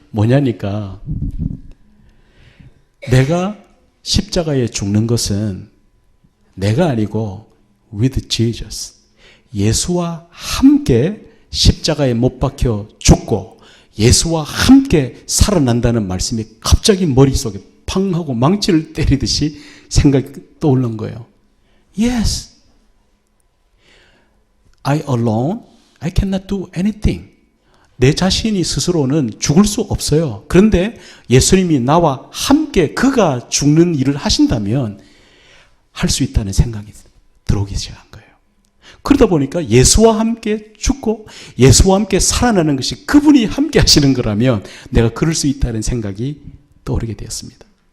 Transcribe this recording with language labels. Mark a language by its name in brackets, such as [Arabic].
[Korean] 뭐냐니까 내가 십자가에 죽는 것은 내가 아니고 [English] with Jesus. [Korean] 예수와 함께 십자가에 못 박혀 죽고 예수와 함께 살아난다는 말씀이 갑자기 머릿속에 팡 하고 망치를 때리듯이 생각이 떠오른 거예요. [English] Yes. I alone, I cannot do anything. [Korean] 내 자신이 스스로는 죽을 수 없어요. 그런데 예수님이 나와 함께 그가 죽는 일을 하신다면 할 수 있다는 생각이 들어오기 시작한 거예요. 그러다 보니까 예수와 함께 죽고 예수와 함께 살아나는 것이 그분이 함께 하시는 거라면 내가 그럴 수 있다는 생각이 떠오르게 되었습니다.